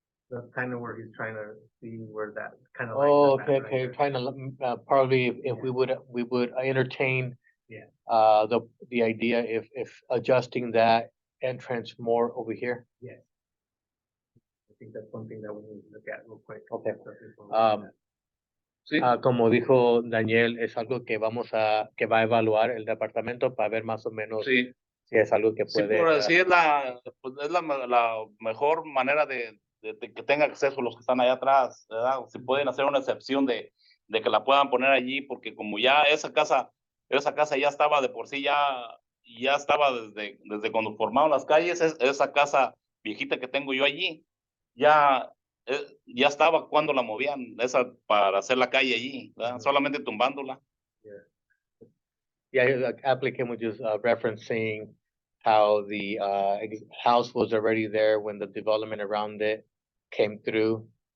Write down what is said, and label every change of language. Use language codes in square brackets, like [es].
[en] That's kind of where he's trying to see where that kind of Oh, like. okay, okay, trying to, probably if we would entertain Yeah. the idea if adjusting that entrance more over here. Yes. I think that's one thing that we need to look at real quick. Okay. Um, [es] Sí. Como dijo Daniel, es algo que que va a evaluar el departamento para ver más o menos Sí, si es algo que sí, puede. por así es pues es la mejor manera de que tenga acceso los que están allá atrás, ¿verdad? Si pueden hacer una excepción de que la puedan poner allí, porque como ya esa casa ya estaba de por sí, ya estaba desde cuando formaron las calles, esa casa viejita que tengo yo allí, ya estaba cuando la movían, esa para hacer la calle allí, ¿verdad? Ujú. Solamente tumbándola. [en] Yeah, the applicant was just referencing how the house was already there when the development around it came through.